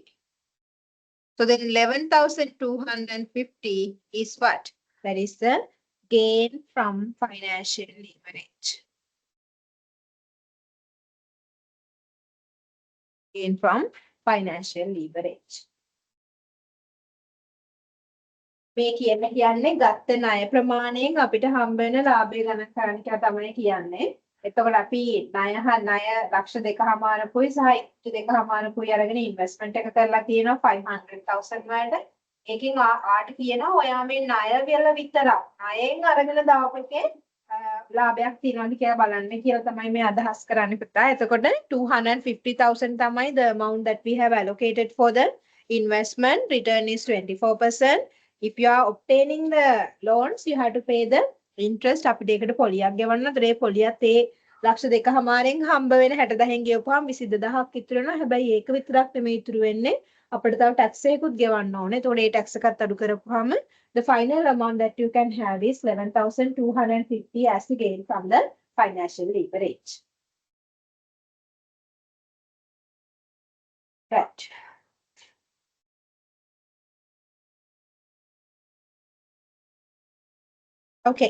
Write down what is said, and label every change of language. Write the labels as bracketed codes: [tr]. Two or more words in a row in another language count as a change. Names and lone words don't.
[en] So then 11,250 is what? That is the gain from financial leverage. Gain from financial leverage. [si] මේ කියන්නේ ගත්ත ණය ප්‍රමාණයෙන් අපිට හම්බ වෙන ලාභය ගණන් කරන්න කියලා තමයි කියන්නේ. එතකොට අපි ණය ලක්ෂ දෙකමාරකුයි සහ 2.5 අරගෙන ඉන්වෙස්ට්මන්ට් එක කරලා තියෙනවා 500,000 වලට. ඒකෙන් ආට කියනවා ඔයා මේ ණය වල විතරක් ණයෙන් අරගෙන දාපකේ ලාභයක් තියනවාද කියලා බලන්න කියලා තමයි මේ අදහස් කරන්නේ පුතා. එතකොට 250,000 තමයි [en] the amount that we have allocated for the investment. Return is 24%. If you are obtaining the loans, you have to pay the interest. [si] අපිට ඒකට පොලියක් ගෙවන්න. ඒ පොලියත් ඒ ලක්ෂ දෙකමාරෙන් හම්බ වෙන 60,000 ගෙවපුවාම 22,000ක් ඉතුරු වෙනවා. හැබැයි ඒක විතරක් නෙමෙයි ඉතුරු වෙන්නේ. අපිට තව ටැක්ස් එකකුත් ගෙවන්න ඕනේ. එතකොට ඒ ටැක්ස් එකත් අඩු කරපුවාම [en] the final amount that you can have is 11,250 as the gain from the financial leverage. Right. Okay.